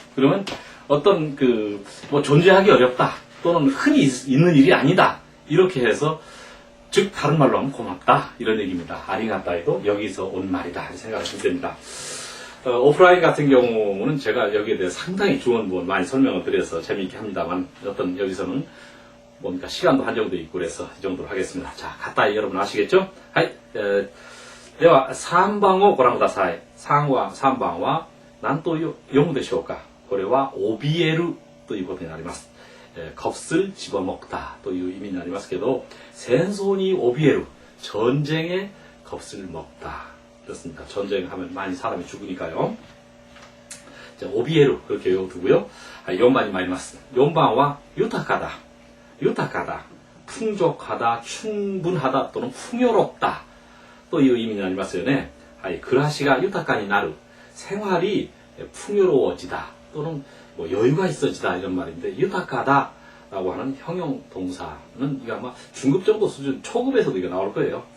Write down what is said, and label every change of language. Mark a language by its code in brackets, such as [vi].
[ko] 그러면 어떤 뭐 존재하기 어렵다 또는 흔히 있는 일이 아니다 이렇게 해서 즉 다른 말로 하면 고맙다 이런 얘기입니다. 아리가따이도 여기서 온 말이다 생각하시면 됩니다. 오프라인 같은 경우는 제가 여기에 대해 상당히 좋은 부분 많이 설명을 드려서 재미있게 합니다만 어떤 여기서는 뭡니까 시간도 한정돼 있고 그래서 이 정도로 하겠습니다. 자, 가따이 여러분 아시겠죠? [ja] 하이, では3番をご覧ください。 3番は何と読むでしょうか。これは怯えるということになります。 [ko] 겁을 집어먹다 [ja] という意味になりますけど 戦争に怯える [ko] 전쟁에 겁을 먹다 그렇습니다. 전쟁하면 많이 사람이 죽으니까요. 자, 오비에루 그렇게 외워두고요. [ja] 4番に参ります.4番は 유타카다.유타카다. [ko] 풍족하다, 충분하다 또는 풍요롭다 또 [ja] いう意味になりますよね. 暮らしが豊かになる. [ko] 생활이 풍요로워지다 또는 뭐 여유가 있어지다 이런 말인데 유타카다 라고 하는 형용 동사는 이거 아마 중급 정도 수준 초급에서도 이거 나올 거예요.